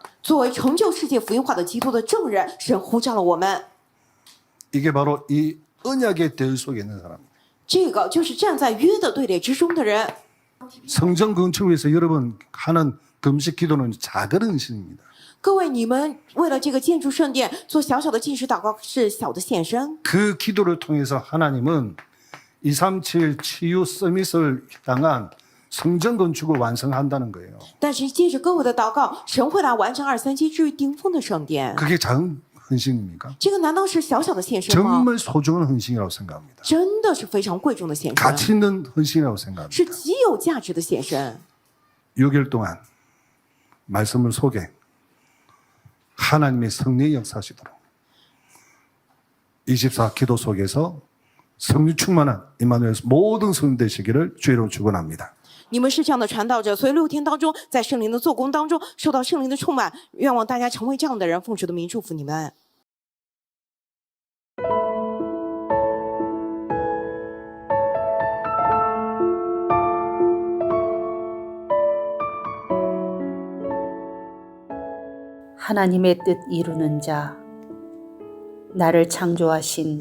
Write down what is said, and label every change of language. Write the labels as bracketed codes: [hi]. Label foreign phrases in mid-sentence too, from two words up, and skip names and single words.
[zh] 作为成就世界福音化的基督的证人，神呼召了我们。 [ko] 이게 바로 이 언약의 대열 속에 있는 사람. [zh] 这个就是站在约的队列之中的人。 [ko] 성전 건축을 위해서 여러분 하는 금식 기도는 작은 헌신입니다. [zh] 各位，你们为了这个建筑圣殿做小小的禁食祷告，是小的献身。 [ko] 그 기도를 통해서 하나님은 237 치유 서밋을 향한 성전 건축을 완성한다는 거예요. [zh] 但是借着各位的祷告，神会来完成237至于顶峰的圣殿。 [ko] 그게 작은 헌신입니까? [zh] 这个难道是小小的献身吗？ [ko] 정말 소중한 헌신이라고 생각합니다. [zh] 真的是非常贵重的献身， [ko] 가치 있는 헌신이라고 생각합니다. [zh] 是极有价值的献身。 [ko] 6일 동안 말씀을 속에 하나님의 성령의 역사하시도록 24 기도 속에서 성령 충만한 임마누엘 모든 성령 되시기를 주의로 축원합니다. [zh] 你们是这样的传道者，所以6天当中，在圣灵的做工当中，受到圣灵的充满。愿望大家成为这样的人，奉主的名祝福你们。 [ko] 하나님의 뜻 이루는 자, 나를 창조하신